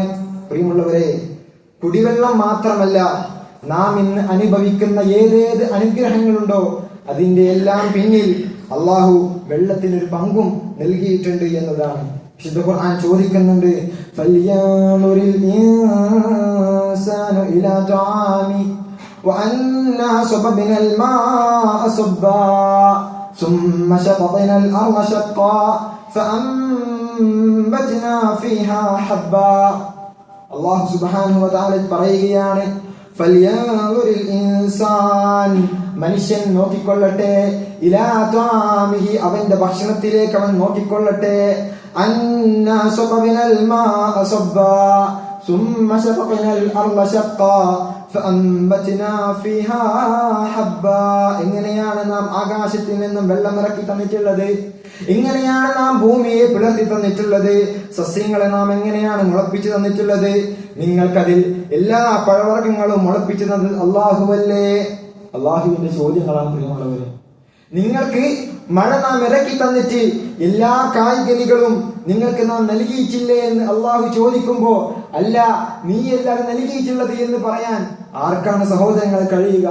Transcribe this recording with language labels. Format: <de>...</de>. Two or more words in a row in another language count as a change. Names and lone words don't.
<ml>പ്രിയമുള്ളവരെ, കുടിവെള്ളം മാത്രമല്ല, നാം ഇന്ന് അനുഭവിക്കുന്ന ഏതേത് അനുഗ്രഹങ്ങളുണ്ടോ അതിന്റെ എല്ലാം പിന്നിൽ അല്ലാഹു വെള്ളത്തിനൊരു പങ്കും നൽകിയിട്ടുണ്ട് എന്നതാണ്. വിശുദ്ധ ഖുർആൻ ചോദിക്കുന്നുണ്ട്,</ml> <ar>فلينظر الإنسان إلى طعامه أنا صببنا الماء صبا ثم شققنا الأرض شقا فأنبتنا فيها حبا. الله سبحانه وتعالى പറയുകയാണ്, فلينظر الإنسان,</ar> <ml>മനുഷ്യൻ നോക്കിക്കൊള്ളട്ടെ,</ml> <ar>إلى طعامه,</ar> <ml>അവന്റെ ഭക്ഷണത്തിലേക്ക് അവൻ നോക്കിക്കൊള്ളട്ടെ,</ml> <ar>أنا صببنا الماء صبا ثم شققنا الأرض شقا فأنبتنا فيها حبا.</ar> <ml>എങ്ങനെയാണ് നാം ആകാശത്തിൽ നിന്നും വെള്ളം ഇറക്കി തന്നിട്ടുള്ളത്, എങ്ങനെയാണ് നാം ഭൂമിയെ പിളർത്തി തന്നിട്ടുള്ളത്, സസ്യങ്ങളെ നാം എങ്ങനെയാണ് മുളപ്പിച്ചു തന്നിട്ടുള്ളത്, നിങ്ങൾക്കതിൽ എല്ലാ പഴവർഗ്ഗങ്ങളും മുളപ്പിച്ചു തന്നത് അല്ലാഹുവല്ലേ. അല്ലാഹുവിന്റെ ചോദ്യങ്ങളാണ് പ്രിയമുള്ളവരെ. നിങ്ങൾക്ക് മഴ നാം ഇറക്കി തന്നിട്ട് എല്ലാ കായ്കനികളും നിങ്ങൾക്ക് നാം നൽകിയിട്ടില്ലേ എന്ന് അള്ളാഹു ചോദിക്കുമ്പോ അല്ല നീയല്ലാതെ നൽകിയിട്ടുള്ളത് എന്ന് പറയാൻ ആർക്കാണ് സഹോദരങ്ങൾ കഴിയുക?</ml>